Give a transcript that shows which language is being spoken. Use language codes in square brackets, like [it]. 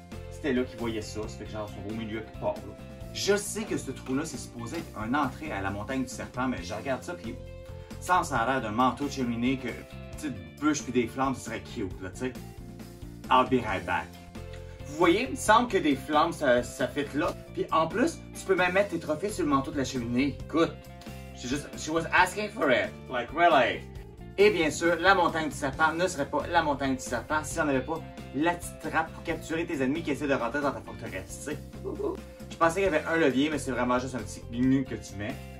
[fr] C'était là qu'ils voyaient ça, ça fait que genre, ils sont au milieu quelque part, là. Je sais que ce trou-là, c'est supposé être une entrée à la montagne du serpent, mais je regarde ça, puis ça a l'air d'un manteau de cheminée que, petite bûche puis des flammes, ce serait cute, là, tu sais. [en] I'll be right back. [fr] Vous voyez, il me semble que des flammes, ça fit là. Puis en plus, tu peux même mettre tes trophées sur le manteau de la cheminée. [en] Écoute, she was asking for it, like really. [fr] Et bien sûr, la montagne du serpent ne serait pas la montagne du serpent si on n'avait pas la petite trappe pour capturer tes ennemis qui essaient de rentrer dans ta forteresse, tu sais. Je pensais qu'il y avait un levier, mais c'est vraiment juste un petit gnu que tu mets.